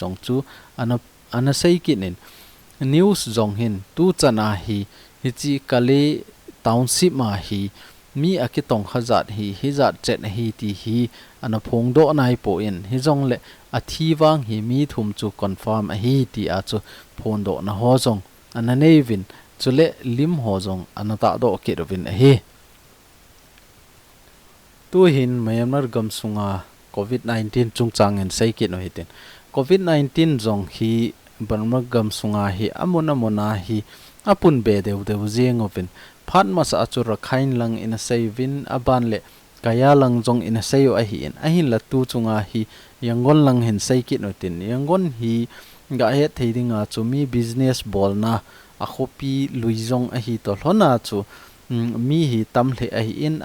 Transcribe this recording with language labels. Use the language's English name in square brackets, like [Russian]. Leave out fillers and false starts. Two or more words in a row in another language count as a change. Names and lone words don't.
[Thado Chin] jong chu ana sei kinin news jong hin tu chana hi hi chi kale township ma hi mi akitong khazat hi zat chen hi ti hi ana phong do nai po in hi jong le a thi wang hi mi thum chu confirm a hi ti a chu phone do na ho jong ana nevin chule lim ho jong ana ta do ke rovin a hi tu hin Myanmar gam sunga COVID-19 chung chang en sei ki no hitin COVID-19 jong hi Burma gam sunga hi amona hi apun be deu jeng ovin phat mas achu rakhain lang in a sevin aban le kaya lang jong in a seyo a hi in a hin la tu chunga hi yangon lang hin sei ki no tin yangon hi ga he theidinga chu mi business bol na a khopi luizong a hi to hlona chu mi hi tam hle a hi in